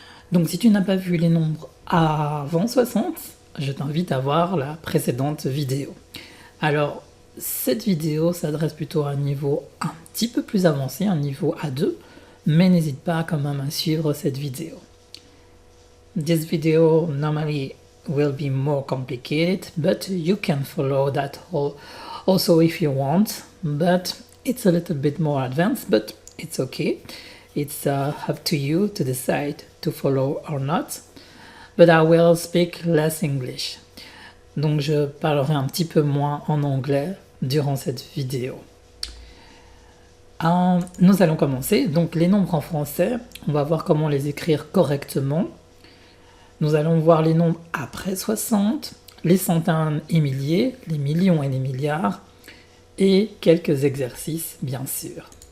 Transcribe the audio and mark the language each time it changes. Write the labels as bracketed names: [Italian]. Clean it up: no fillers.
[French] Donc si tu n'as pas vu les nombres avant 60, je t'invite à voir la précédente vidéo. Alors cette vidéo s'adresse plutôt à un niveau un petit peu plus avancé, un niveau A2, mais n'hésite pas quand même à suivre cette vidéo. [English] This video normally will be more complicated, but you can follow that also if you want, but it's a little bit more advanced, but it's okay. It's up to you to decide to follow or not. But I will speak less English. [French] Donc je parlerai un petit peu moins en anglais durant cette vidéo. Nous allons commencer. Donc les nombres en français, on va voir comment les écrire correctement. Nous allons voir les nombres après 60, les centaines et milliers, les millions et les milliards, et quelques exercices, bien sûr.